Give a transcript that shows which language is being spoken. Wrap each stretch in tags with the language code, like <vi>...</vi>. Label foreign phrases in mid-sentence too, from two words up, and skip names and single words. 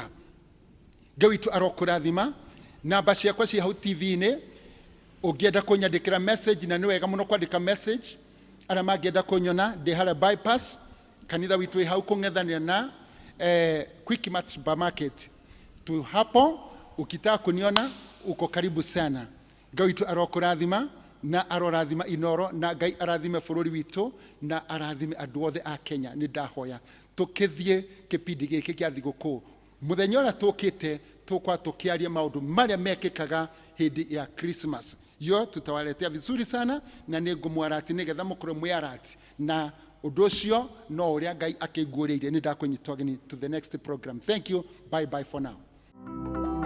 <ki>Ngai witũ arokũrathima. Namba ciakwa ci hau TV-inĩ, ũngĩenda kũnyandĩkĩra message, na nĩ wega mũno kwandĩka message. Arĩa mangĩenda kũnyona ndĩ harĩa bypass, kanitha witũ hau kũng'ethanĩra na Quickmart supermarket</ki> <sw>tu hapo. Ukitaka kuniona uko karibu sana.</sw> <ki>Ngai witũ arokũrathima na arorathima Inoro, na Ngai arathime bũrũri witũ na arathime andũ othe a Kenya. Nĩ ndahoya tũkĩthiĩ kĩpindi gĩkĩ kĩa thigũkũ, mũthenya ũrĩa tũkĩte tũkwa tũkĩaria maũndũ marĩa mekĩkaga hĩndĩ ya Christmas.</ki> <sw>Yo tutawaletea vizuri sana,</sw> <ki>na nĩ ngũmwarati nĩgetha mũkorwo mwĩarati na ũndũ ũcio no ũrĩa Ngai akĩiguũrĩire. Nĩ ndakũnyitwo ageni</ki> <en>to the next program. Thank you. Bye bye for now.</en>